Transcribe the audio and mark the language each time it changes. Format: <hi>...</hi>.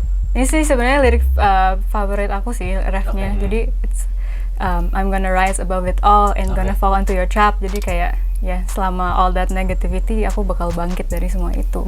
<id>Ini sih sebenarnya lirik favorit aku sih, refnya.</id> <en>Jadi it's, I'm gonna rise above it all and gonna fall into your trap.</en> <id>Jadi kayak ya selama</id> <en>all that negativity</en> <id>aku bakal bangkit dari semua itu.</id>